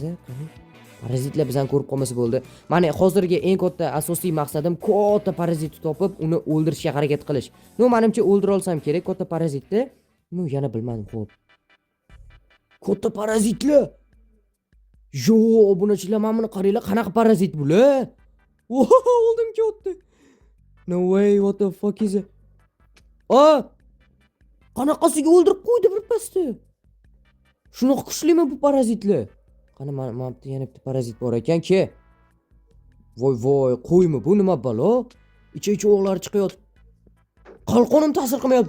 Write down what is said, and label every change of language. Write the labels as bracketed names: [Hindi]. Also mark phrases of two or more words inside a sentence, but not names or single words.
[Uzbek] Parazitlar bizdan ko'rib qolmasa bo'ldi. Mana hozirgi eng katta asosiy maqsadim katta parazitni topib, uni o'ldirishga harakat qilish. No, menimcha o'ldira olsam kerak katta parazitni. No, yana bilmadim, xo'p. Katta parazitlar. Yo, obunachilar, mana buni qaranglar, qanaqa parazit bular? Oldim ketdi. [English] No way, what the fuck is it? [Uzbek] Qanaqasiga o'ldirib qo'ydi bir pasda. Shunaqa kuchlimi bu parazitlar? Qani mana bu yana bitta parazit bor ekan-ki. Voy, qo'ymi bu nima balo? Ichi o'g'lari chiqayotdi. Qalqonim ta'sir qilmayapti.